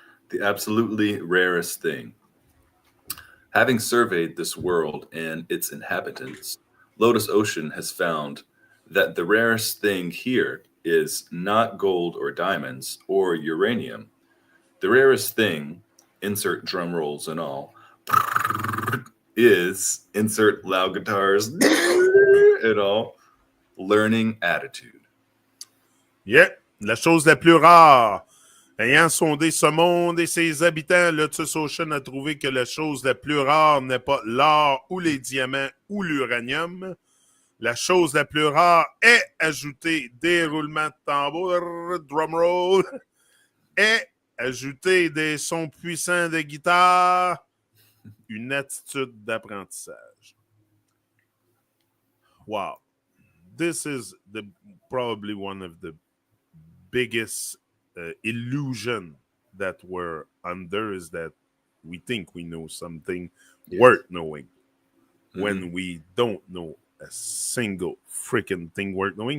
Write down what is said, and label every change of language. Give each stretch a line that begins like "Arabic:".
English: The absolutely rarest thing. Having surveyed this world and its inhabitants, LotusOcean has found that the rarest thing here is not gold or diamonds or uranium. The rarest thing, insert drum rolls and all, is insert loud guitars and all, learning attitude.
French: Yeah. La chose la plus rare. Ayant sondé ce monde et ses habitants, LotusOcean a trouvé que la chose la plus rare n'est pas l'or ou les diamants ou l'uranium. La chose la plus rare est ajouter des roulements de tambour, drumroll, est ajouter des sons puissants de guitare, une attitude d'apprentissage.
English: Wow. This is probably one of the biggest illusion that we're under is that we think we know something worth knowing when we don't know a single freaking thing worth knowing.